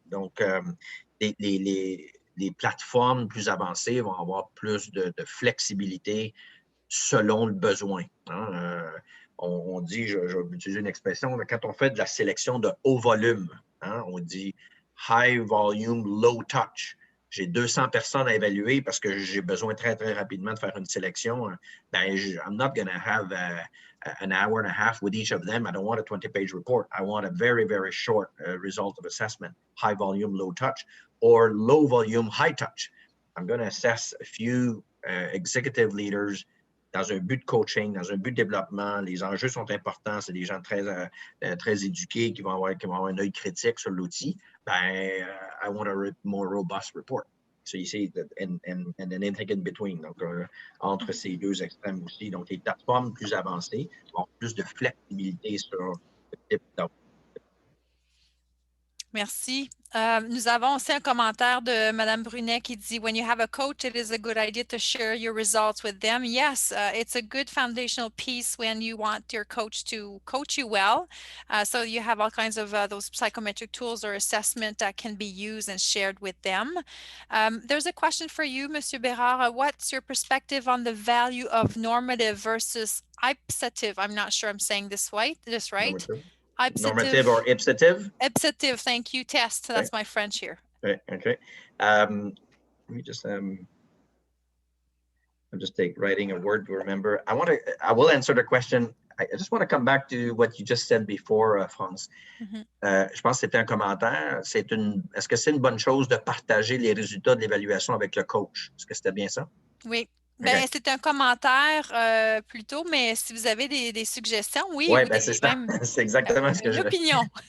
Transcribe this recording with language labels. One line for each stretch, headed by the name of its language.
French: Donc, les plateformes plus avancées vont avoir plus de flexibilité selon le besoin. Hein? On dit, je vais utiliser une expression, quand on fait de la sélection de haut volume, hein, on dit
English: high volume, low touch.
French: J'ai 200 personnes à évaluer parce que j'ai besoin très, très rapidement de faire une sélection.
English: Ben, I'm not going to have an hour and a half with each of them. I don't want a 20-page report. I want a very, very short result of assessment, high volume, low touch, or low volume, high touch. I'm going to assess a few executive leaders
French: dans un but de coaching, dans un but de développement. Les enjeux sont importants. C'est des gens très, très éduqués qui vont avoir un œil critique sur l'outil.
English: Ben, I want a more robust report. So you see, and anything in between.
French: Donc, entre ces deux extrêmes aussi. Donc, les plateformes plus avancées ont plus de flexibilité sur le type d'output. Merci. Nous avons aussi un commentaire de Madame Brunet qui dit
English: when you have a coach, it is a good idea to share your results with them. Yes, it's a good foundational piece when you want your coach to coach you well. So you have all kinds of those psychometric tools or assessment that can be used and shared with them. There's a question for you, Monsieur Bérard. What's your perspective on the value of normative versus ipsative? I'm not sure I'm saying this right. Normative or ipsative? Ipsative, thank you. Test. That's Okay. my French here. Okay. Let me just I'm just writing a word to remember. I will answer the question. I just want to come back to what you just said before, France.
French: Je pense que c'était un commentaire. Est-ce que c'est une bonne chose de partager les résultats de l'évaluation avec le coach? Est-ce que c'était bien ça? Oui. Ben, c'est un commentaire plutôt, mais si vous avez des suggestions, oui. Oui, ben c'est ça. C'est exactement ce que j'ai. Une opinion.